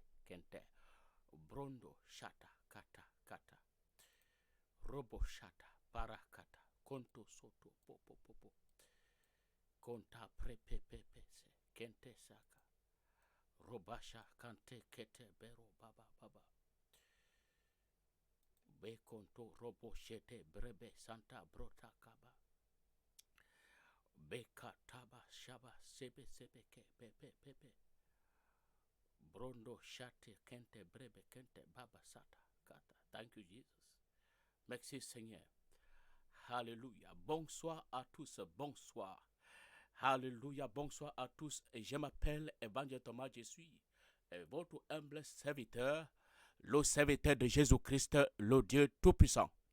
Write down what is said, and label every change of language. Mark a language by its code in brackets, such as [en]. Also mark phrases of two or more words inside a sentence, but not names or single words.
[en] kente. Brondo shata kata kata. Robo shata barakata. Konto soto popo popo. Konta prepepepese. Kente saka. Robasha kante kete bero baba baba. Be konto robo shete brebe santa brota kaba. Beka taba shaba sebe sebe ke pepe pepe. Brondo shate kente brebe kente baba sata kata. Thank you Jesus. [fr] Merci Seigneur. Alléluia. Bonsoir à tous. Bonsoir. Alléluia. Bonsoir à tous. Je m'appelle Évangile Thomas. Je suis votre humble serviteur, le serviteur de Jésus-Christ, le Dieu Tout-Puissant.